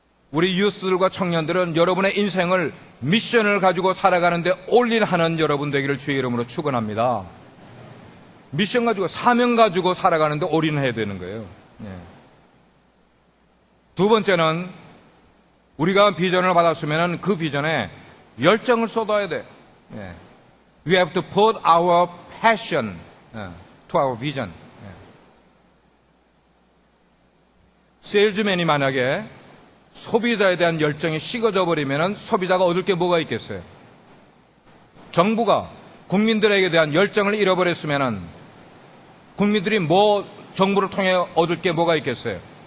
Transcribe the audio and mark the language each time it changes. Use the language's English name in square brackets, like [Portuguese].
[Korean] 우리 유스들과 청년들은 여러분의 인생을 미션을 가지고 살아가는데 올인하는 여러분 되기를 주의 이름으로 축원합니다. 미션 가지고, 사명 가지고 살아가는데 올인해야 되는 거예요. 두 번째는 우리가 비전을 받았으면 그 비전에 열정을 쏟아야 돼. [English] We have to put our passion to our vision. [Korean] 세일즈맨이 만약에 소비자에 대한 열정이 식어져 버리면 소비자가 얻을 게 뭐가 있겠어요? 정부가 국민들에게 대한 열정을 잃어버렸으면 국민들이 정부를 통해 얻을 게 뭐가 있겠어요?